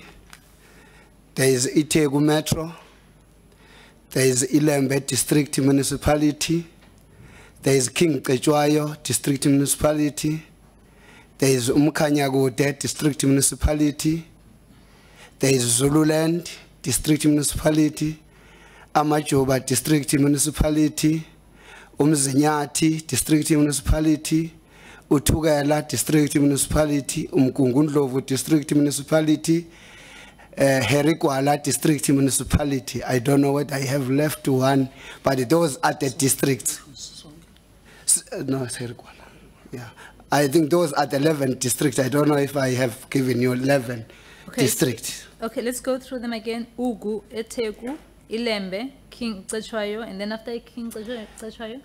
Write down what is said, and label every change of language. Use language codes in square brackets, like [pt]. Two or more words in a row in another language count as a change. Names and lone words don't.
[en] There is Itegu Metro. There is Ilembe district municipality. There is King Kechwayo district municipality. There is Umkanyagude district municipality. There is Zululand district municipality. Amajoba district municipality. Umzinyati district municipality. Utugela district municipality. Umkungundlovu district municipality. Herikwala district municipality. I don't know what I have left one, but those are the districts. No, it's Herikwala. Yeah. I think those are the 11 districts. I don't know if I have given you 11 districts. Okay, let's go through them again. Ugu, Etegu, Ilembe, King Kechwayo, and then after King Kechwayo?